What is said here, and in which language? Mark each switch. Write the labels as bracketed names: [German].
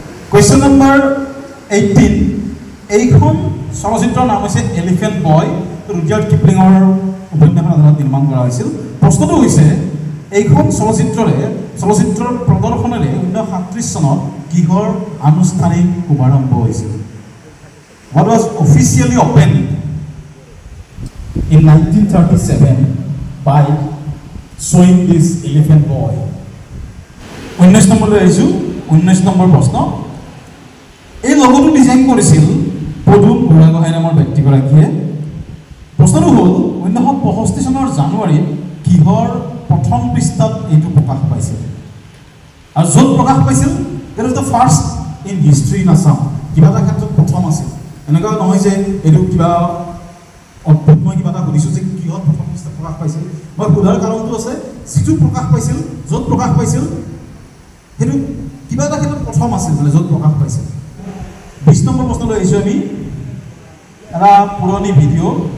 [Assamese] Question number 18। এইখন চলচ্চিত্ৰৰ নাম হৈছে এলিফেণ্ট বয়। ৰুডিয়াৰ্ড কিপলিঙৰ উপন্যাসৰ আধাৰত নিৰ্মাণ কৰা হৈছিল। প্ৰশ্নটো হৈছে, এইখন চলচ্চিত্ৰৰ প্ৰদৰ্শনেৰে 1937 চনত কিহৰ আনুষ্ঠানিক শুভাৰম্ভ হৈছিল? [English] What was officially opened in 1937 by showing this elephant boy? [Assamese] 19 নম্বৰলৈ আহিছোঁ। 19 নম্বৰ প্ৰশ্ন। এই লগোটো ডিজাইন কৰিছিল পদুম বুঢ়াগোহাঁই নামৰ ব্যক্তিগৰাকীয়ে। প্ৰশ্নটো হ'ল, 1965 চনৰ জানুৱাৰীত কিহৰ প্ৰথম পৃষ্ঠাত এইটো প্ৰকাশ পাইছিল? আৰু য'ত প্ৰকাশ পাইছিল, [English] that was the first in history in Assam. [Assamese] কিবা এটা ক্ষেত্ৰত প্ৰথম আছিল। এনেকুৱা নহয় যে এইটো কিবা অদ্ভুত। মই কিবা এটা সুধিছোঁ যে কিহত প্ৰথম পৃষ্ঠাত প্ৰকাশ পাইছিল। মই সোধাৰ কাৰণটো আছে, যিটো প্ৰকাশ পাইছিল, য'ত প্ৰকাশ পাইছিল, সেইটো কিবা এটা ক্ষেত্ৰত প্ৰথম আছিল মানে য'ত প্ৰকাশ পাইছে 20 নম্বৰ প্ৰশ্নলৈ আহিছোঁ আমি এটা পুৰণি ভিডিঅ'